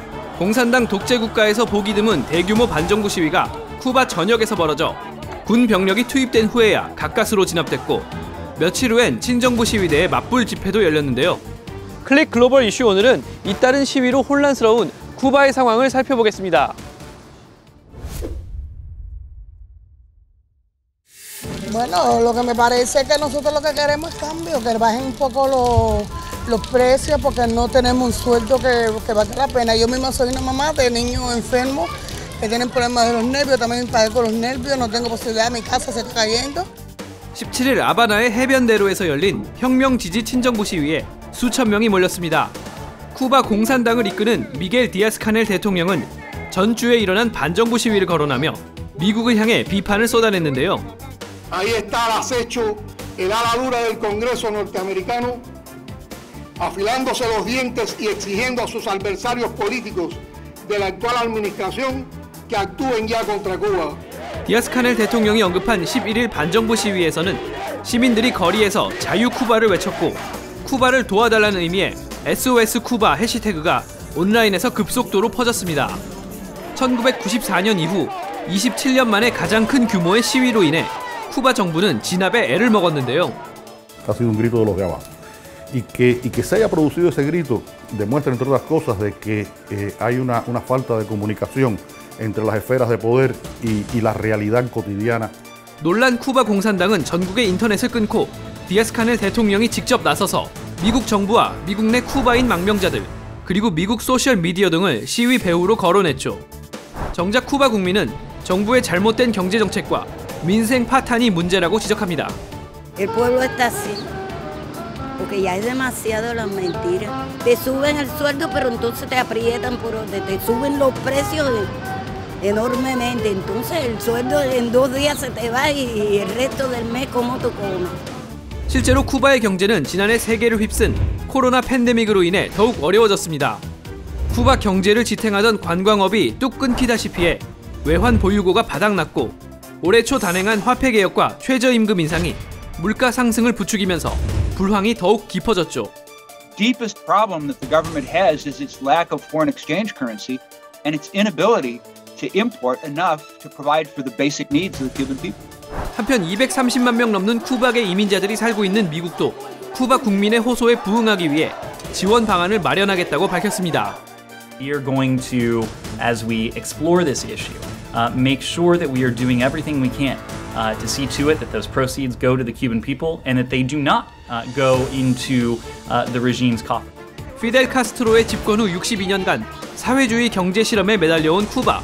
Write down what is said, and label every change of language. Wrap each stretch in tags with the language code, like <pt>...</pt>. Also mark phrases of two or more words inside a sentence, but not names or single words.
<ko>공산당 독재 국가에서 보기 드문 대규모 반정부 시위가 쿠바 전역에서 벌어져 군 병력이 투입된 후에야 가까스로 진압됐고 며칠 후엔 친정부 시위대의 맞불 집회도 열렸는데요. 클릭 글로벌 이슈 오늘은 잇따른 시위로 혼란스러운 쿠바의 상황을 살펴보겠습니다.</ko> <es>Bueno, lo que me parece es que nosotros lo que queremos es cambio, que bajen un poco los precios porque no tenemos un sueldo que valga la pena. Yo misma soy una mamá de niños enfermos que tienen problemas de los nervios, también padezco los nervios, no tengo posibilidad, mi casa se está cayendo.</es> <ko>17일 아바나의 해변대로에서 열린 혁명 지지 친정부 시위에 수천 명이 몰렸습니다. 쿠바 공산당을 이끄는 미겔 디아스 카넬 대통령은 전주에 일어난 반정부 시위를 거론하며 미국을 향해 비판을 쏟아냈는데요.</ko> <es>Ahí está el acecho, el ala dura del Congreso norteamericano, afilándose los dientes y exigiendo a sus adversarios políticos de la actual administración que actúen ya contra Cuba.</es> <ko>디아스 카넬 대통령이 언급한 11일 반정부 시위에서는 시민들이 거리에서 자유 쿠바를 외쳤고 쿠바를 도와달라는 의미의 SOS 쿠바 해시태그가 온라인에서 급속도로 퍼졌습니다. 1994년 이후 27년 만에 가장 큰 규모의 시위로 인해 쿠바 정부는 진압에 애를 먹었는데요.</ko> <es>Ha sido un grito de los de abajo. Y que se haya producido ese grito demuestra, entre otras cosas, de que hay una falta de comunicación entre las esferas de poder y la realidad cotidiana.</es> <ko>논란 쿠바 공산당은 전국의 인터넷을 끊고 디아스 카넬 대통령이 직접 나서서 미국 정부와 미국 내 쿠바인 망명자들 그리고 미국 소셜 미디어 등을 시위 배후로 거론했죠. 정작 쿠바 국민은 정부의 잘못된 경제 정책과 민생 파탄이 문제라고 지적합니다.</ko> <es>El pueblo está así, porque ya es demasiado las mentiras. Te suben el sueldo, pero entonces te aprietan por donde te suben los precios enormemente. Entonces el sueldo en 2 días se te va y el resto del mes ¿cómo tú comes?</es> <ko>실제로 쿠바의 경제는 지난해 세계를 휩쓴 코로나 팬데믹으로 인해 더욱 어려워졌습니다. 쿠바 경제를 지탱하던 관광업이 뚝 끊기다시피 해 외환 보유고가 바닥났고 올해 초 단행한 화폐 개혁과 최저임금 인상이 물가 상승을 부추기면서 불황이 더욱 깊어졌죠.</ko> <en>Deepest problem that the government has is its lack of foreign exchange currency and its inability to import enough to provide for the basic needs of the Cuban people.</en> <ko>한편 230만 명 넘는 쿠바계 이민자들이 살고 있는 미국도 쿠바 국민의 호소에 부응하기 위해 지원 방안을 마련하겠다고 밝혔습니다.</ko> <en>We are going to, as we explore this issue, make sure that we are doing everything we can to see to it that those proceeds go to the Cuban people and that they do not go into the regime's coffers.</en> <ko>피델 카스트로의 집권 후 62년간 사회주의 경제 실험에 매달려온 쿠바.</ko>